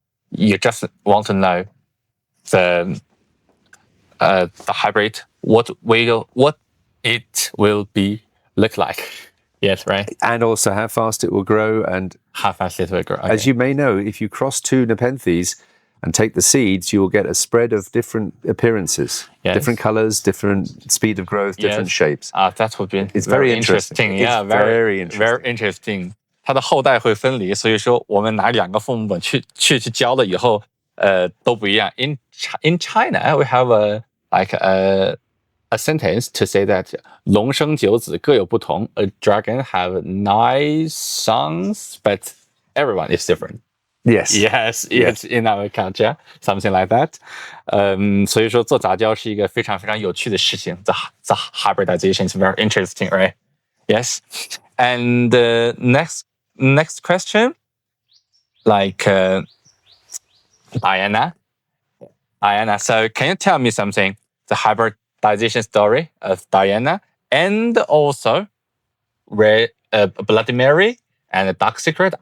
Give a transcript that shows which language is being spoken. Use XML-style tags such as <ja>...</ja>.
<en>You just want to know the hybrid, what it will be look like. Yes, right. And also how fast it will grow and how fast it will grow. Okay. As you may know, if you cross 2 Nepenthes and take the seeds, you will get a spread of different appearances, different colors, different speed of growth, different shapes. That would be it's very interesting. Yeah, very interesting. Very interesting.</en> <zh>它的后代会分离，所以说我们拿2个父母本去教了以后，都不一样。</zh> <en>In China, we have a sentence to say that</en> <zh>龙生9子各有不同。</zh> <en>A dragon have 9 sons, but everyone is different. Yes, it's in our culture, something like that.</en> <zh>所以说做杂交是一个非常非常有趣的事情。</zh> <en>The hybridization is very interesting, right? Yes. And next question, like Diana. So can you tell me something? The hybridization story of Diana, and also Bloody Mary and Dark Secret.</en>